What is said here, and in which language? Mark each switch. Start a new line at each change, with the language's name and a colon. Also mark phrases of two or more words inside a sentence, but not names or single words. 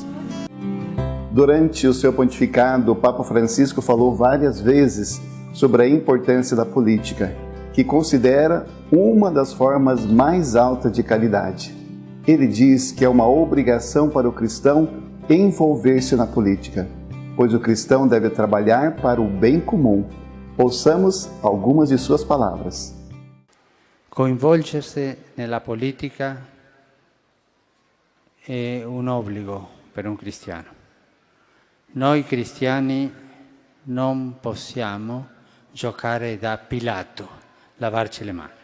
Portuguese: Durante o seu pontificado, o Papa Francisco falou várias vezes sobre a importância da política, que considera uma das formas mais altas de caridade. Ele diz que é uma obrigação para o cristão envolver-se na política, pois o cristão deve trabalhar para o bem comum. Ouçamos algumas de suas palavras.
Italian: Coinvolgersi nella politica è un obbligo per un cristiano. Noi cristiani non possiamo giocare da Pilato, lavarci le mani.